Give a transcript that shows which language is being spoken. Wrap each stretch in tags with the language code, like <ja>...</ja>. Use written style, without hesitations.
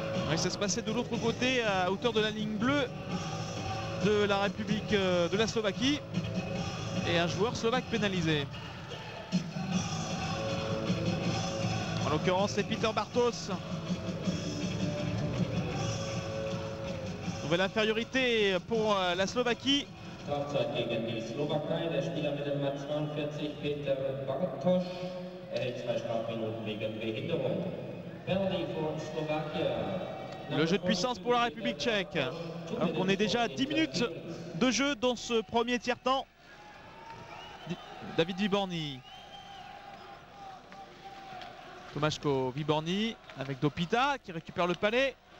<fr>Ouais, ça se passait de l'autre côté à hauteur de la ligne bleue de la République de la Slovaquie et un joueur slovaque pénalisé. En l'occurrence c'est Peter Bartos. Nouvelle infériorité pour la Slovaquie.</fr> <de>Strafzeit gegen die Slowakei. Der Spieler mit der Nummer 42, Peter Bartoš, erhält 2 Strafminuten wegen Behinderung.</de> <en>Penalty for Slovakia.</en> <fr>Le jeu de puissance pour la République tchèque. Alors qu'on est déjà à 10 minutes de jeu dans ce premier tiers-temps. David Vyborný. Tomáško, Vyborný avec Dopita qui récupère le palais.</fr>